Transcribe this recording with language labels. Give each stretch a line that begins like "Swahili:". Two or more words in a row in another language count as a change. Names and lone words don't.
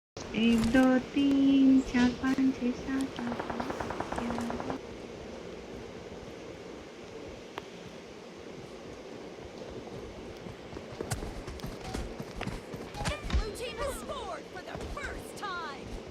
Hindi: एक दो तीन चार पाँच छः सात आठ नौ 10 11
English: Blue team has scored for the first time.